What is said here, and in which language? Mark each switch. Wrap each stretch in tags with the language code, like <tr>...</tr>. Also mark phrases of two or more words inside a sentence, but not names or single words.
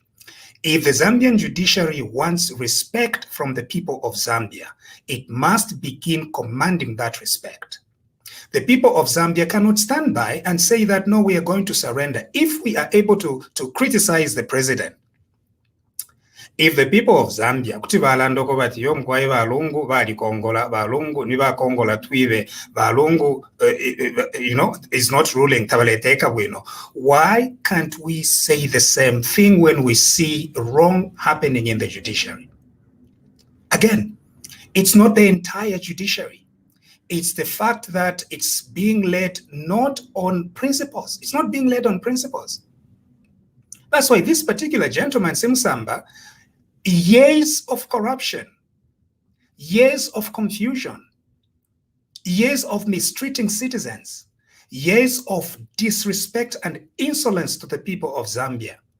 <en>If the Zambian judiciary wants respect from the people of Zambia, it must begin commanding that respect. The people of Zambia cannot stand by and say that, no, we are going to surrender. If we are able to criticize the president, if the people of Zambia,</en> <bem>kuti balandoko bati yo mkwai balungu bali kongola balungu ni ba kongola twibe balungu</bem> <en>is not ruling</en> <bem>tabaleteka bwino.</bem> <en>Why can't we say the same thing when we see wrong happening in the judiciary? Again, it's not the entire judiciary. It's the fact that it's being led not on principles. It's not being led on principles. That's why this particular gentleman, Simsamba, years of corruption, years of confusion, years of mistreating citizens, years of disrespect and insolence to the people of Zambia.</en>